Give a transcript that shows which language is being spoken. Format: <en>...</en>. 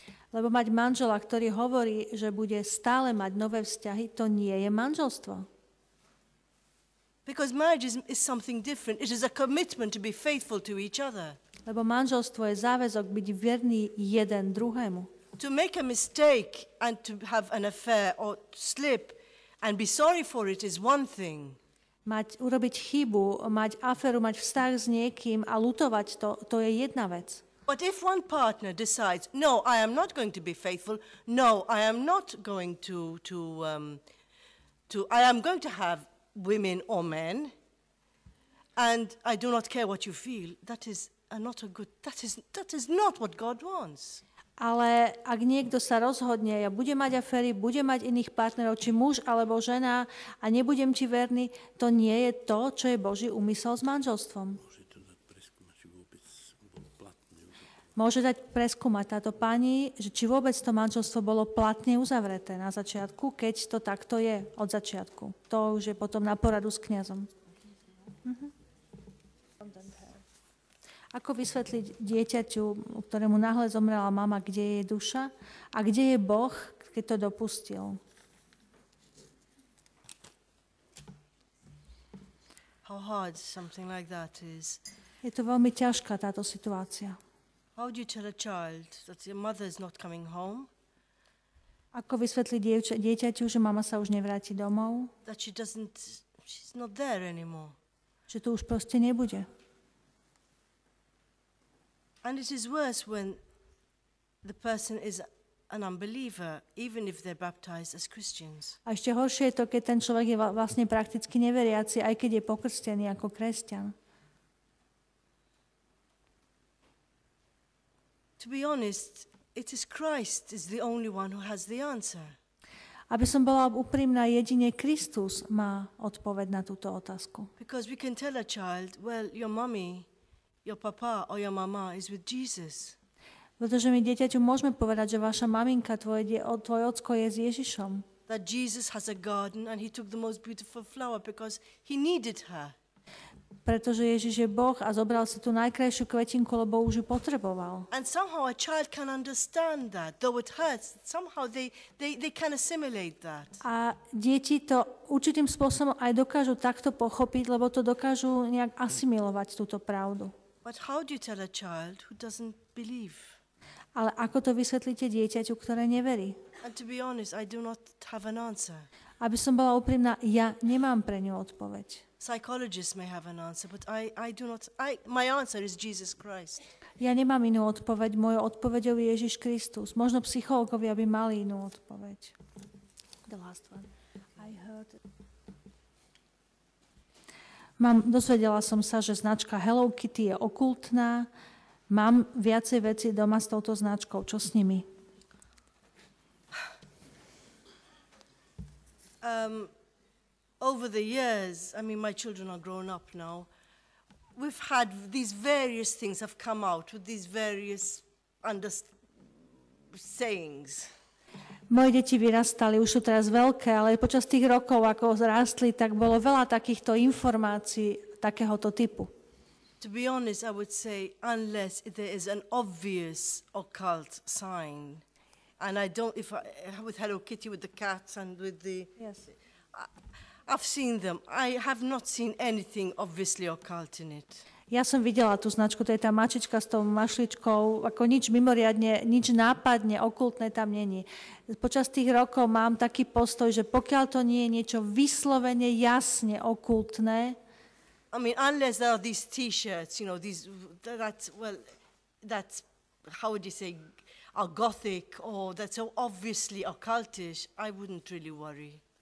<sk>Lebo mať manžela, ktorý hovorí, že bude stále mať nové vzťahy, to nie je manželstvo.</sk> <en>Because marriage is something different. It is a commitment to be faithful to each other.</en> <sk>Lebo manželstvo je záväzok byť verný jeden druhému.</sk> <en>To make a mistake and to have an affair or slip and be sorry for it is one thing.</en> <sk>Urobiť chybu, mať aféru, mať vzťah s niekým a ľutovať to je jedna vec.</sk> <en>But if one partner decides, no, I am not going to be faithful, no, I am not going I am going to have women or men, and I do not care what you feel, that is not what God wants.</en> <sk>Ale ak niekto sa rozhodne, ja budem mať aféry, budem mať iných partnerov, či muž alebo žena, a nebudem ti verný, to nie je to, čo je Boží úmysel s manželstvom. Môže dať preskúmať táto pani, že či vôbec to manželstvo bolo platne uzavreté na začiatku, keď to takto je od začiatku. To už je potom na poradu s kňazom. Ako vysvetliť dieťaťu, ktorému náhle zomrela mama, kde je duša a kde je Boh, keď to dopustil?</sk> <en>How hard something like that is.</en> <sk>Je to veľmi ťažká táto situácia.</sk> <en>How do you tell a child that your mother is not coming home?</en> <sk>Ako vysvetliť dieťaťu, že mama sa už nevráti domov?</sk> <en>That she's not there anymore.</en> <sk>Že tu už proste nebude.</sk> <en>And it is worse when the person is an unbeliever, even if they're baptized as Christians.</en> <sk>A ešte horšie je to, keď ten človek je vlastne prakticky neveriaci, aj keď je pokrstený ako kresťan.</sk> <en>To be honest, it is Christ is the only one who has the answer.</en> <sk>Aby som bola úprimná, jedine Kristus má odpoveď na túto otázku.</sk> <en>Because we can tell a child, well, your mommy, your papa or your mama is with Jesus.</en> <sk>Pretože my dieťaťu môžeme povedať, že vaša maminka, tvoj ocko je s Ježišom.</sk> <en>That Jesus has a garden and he took the most beautiful flower because he needed her.</en> <sk>Pretože Ježiš je Boh a zobral si tú najkrajšiu kvetinku, lebo už ju potreboval.</sk> <en>And somehow a child can understand that, though it hurts. Somehow they can assimilate that.</en> <sk>A deti to určitým spôsobom aj dokážu takto pochopiť, lebo to dokážu nejak asimilovať túto pravdu.</sk> <en>But how do you tell a child who doesn't believe?</en> <sk>Ale ako to vysvetlíte dieťaťu, ktoré neverí?</sk> <en>And to be honest, I do not have an answer.</en> <sk>Aby som bola úprimná, ja nemám pre ňu odpoveď.</sk> <en>Psychologists may have an answer, but I do not. My answer is Jesus Christ.</en> <sk>Ja nemám inú odpoveď, mojou odpoveďou je Ježiš Kristus. Možno psychológovia by mali inú odpoveď.</sk> <en>The last one. I heard it.</en> <sk>Dozvedela som sa, že značka Hello Kitty je okultná. Mám viacej veci doma s touto značkou. Čo s nimi?</sk> <en>Over the years, I mean, my children are grown up now, we've had these various things have come out with these various sayings.</en> <sk>Moje deti vyrastali, už sú teraz veľké, ale počas tých rokov, ako rástli, tak bolo veľa takýchto informácií takéhoto typu.</sk> <en>To be honest, I would say, unless there is an obvious occult sign, and with Hello Kitty, with the cats and with the... Yes. I've seen them. I have not seen anything obviously occult in it.</en> <sk>Ja som videla tú značku, to je tá mačička s tou mašličkou, ako nič mimoriadne, nič nápadne, okultné tam není. Počas tých rokov mám taký postoj, že pokiaľ to nie je niečo vyslovene, jasne okultné,</sk> <en>I mean, unless there are these T-shirts, that's, how would you say, are gothic or that's so obviously occultish, I wouldn't really worry.</en>